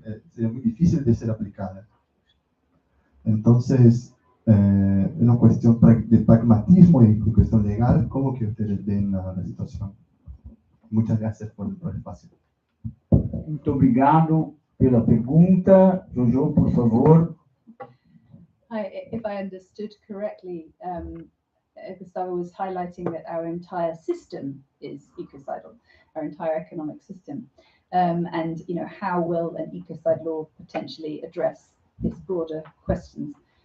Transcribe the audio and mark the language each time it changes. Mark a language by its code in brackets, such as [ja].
[es] Sería muy difícil de ser aplicada. Entonces, una cuestión de pragmatismo y cuestión legal, ¿cómo que ustedes ven la situación? Muchas gracias por el espacio. [pt] Muito obrigado pela pergunta. [es] Jojo, por favor. [en] If I understood correctly, Gustavo was highlighting that our entire system is ecocidal, our entire economic system. And how will an ecocide law potentially address these broader questions?